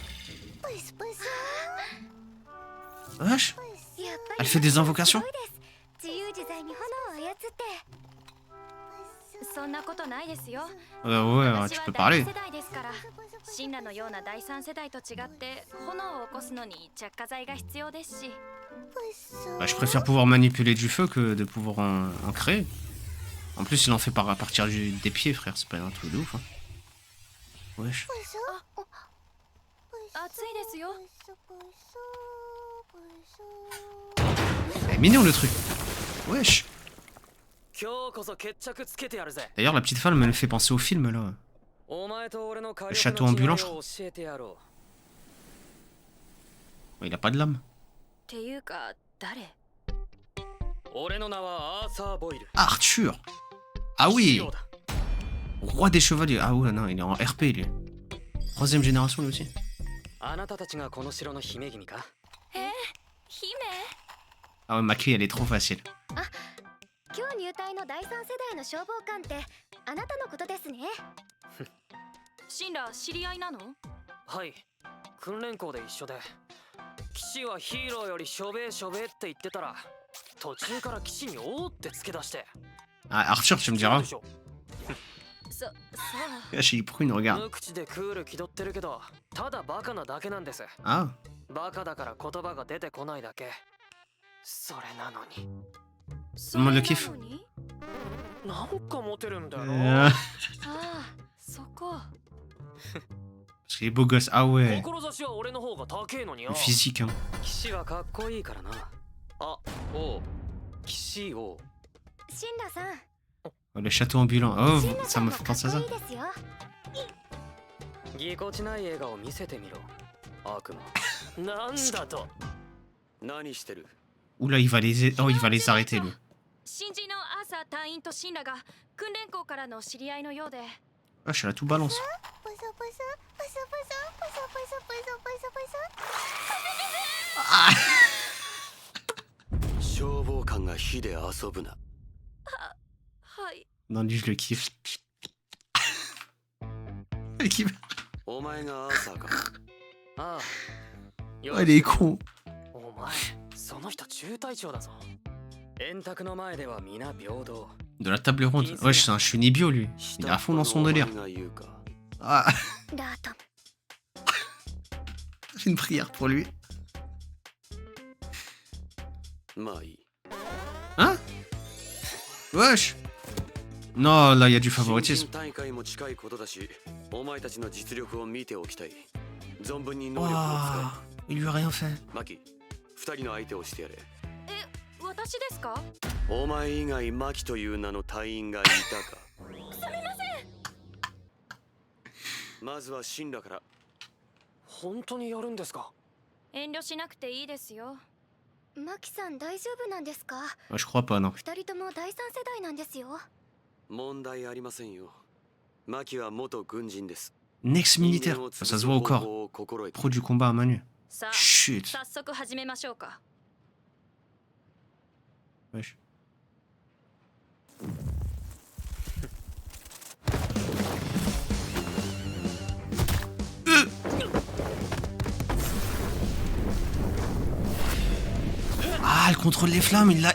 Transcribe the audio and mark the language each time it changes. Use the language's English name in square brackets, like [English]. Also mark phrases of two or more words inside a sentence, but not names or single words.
[French] Wesh? Elle fait des invocations? [Japanese] 自由自在に炎を操って。そんなことないですよ。 [French] Ouais, [Japanese] 私 [French] tu [Japanese] は [French] peux [Japanese] 第 [French] parler. [Japanese] 二世代ですから。シンラのような第三世代と違って炎を起こすのに着火剤が必要ですし。 [French] Bah, je préfère pouvoir manipuler du feu que de pouvoir en créer. En plus, il en fait à partir des pieds, frère. C'est pas un truc de ouf. Hein. Wesh. [Japanese] 暑いですよ。 [French] C'est mignon le truc. Wesh. [Japanese] 今日こそ決着つけてやるぜ。 [French] D'ailleurs, la petite femme me fait penser au film là. [Japanese] お前と俺の [French] Le château ambulant, je crois. [Japanese] 教えてやろ [French] Ouais, il a pas de lame. [Japanese] っていうか誰？う。俺の名はアーサー・ボイル。 [French] Arthur. Ah oui. [Japanese] シオだ。 [French] Roi des chevaliers. Ah ouais, non, il est en RP lui. Troisième génération lui aussi. [Japanese] あなたたちがこの城の姫君か？姫？ [French] Ah ouais, ma clé elle est trop facile. [Japanese] 今日入隊の第三世代の消防官ってあなたのことですね。シンラ知り合いなの？はい。訓練校で一緒で。騎士はヒーローよりしょべえしょべえって言ってたら、途中から騎士におーってつけ出して。 [French] Ah, Arthur, tu me [Japanese] そう [French] diras. [Japanese] でしょ。そう [French] Wesh, pourquoi il nous regarde? [Japanese] 無口でクール気取ってるけど、ただバカなだけなんです。 [French] Ah. [Japanese] バカだから言葉が出てこないだけ。それなのに。 [French] Tout le monde le kiffe. [Japanese] なんかモテるんだよな。 [French] Ah, [Japanese] ああ、そこ。 [French] parce qu'il est beau gosse. Ah ouais. [Japanese] 志は俺の方が高えのによ。 [French] Le physique, hein. [Japanese] 騎士はかっこいいからな。あ、おう。騎士を。シンラさん。 [French] Oh, le château ambulant. Oh, [Japanese] シンラ [French] ça [Japanese] さん [French] me [Japanese] も [French] fait [Japanese] かっ [French] penser à [Japanese] こ [French] ça. [Japanese] いいですよ。ぎこちない笑顔見せてみろ。悪魔。なんだと。何してる？ [French] Oula, il va les... Oh, il va les arrêter lui. [Japanese] 新人のアーサー隊員とシンラが訓練校からの知り合いのようで。 [French] Ah, je suis là tout balance. ポソポソポソポソポソポソポソポソポソ。 [Japanese] 消防官が火で遊ぶな。はい。 [French] Non, lui, je le kiffe. Il kiffe. [Japanese] お前がアーサーか。ああ。 [French] Oh, il est con. [Japanese] お前、その人中隊長だぞ。円卓の前では皆平等。 [French] De la table ronde. Wesh, c'est un chenibio lui. Il est à fond dans son délire. Ah, [Japanese] ラート。 [French] j'ai une prière pour lui. [Japanese] まあいい。 [French] Hein? Wesh. Non, là, il y a du favoritisme. [Japanese] 大会も近いことだし、お前たちの実力を見ておきたい。存分に能力を [French] Waouh, [Japanese] 使 [French] il lui a rien fait. [Japanese] え。マキ、二人の相手をしてやれ。私ですか？お前以外マキという名の隊員がいたか。すみません。まずはシンラから。本当にやるんですか？遠慮しなくていいですよ。マキさん大丈夫なんですか？ [French] Ouais, je crois pas, non. [Japanese] 二人とも第三世代なんですよ。問題ありませんよ。マキは元軍人です。 [French] Un ex-militaire. Ça se voit au corps. [Japanese] を心得て [French] Pro du combat à main nue. [Japanese] さあ、 [French] Chut. [Japanese] 早速始めましょうか。 [French] Wesh. Ah, elle contrôle les flammes, il a...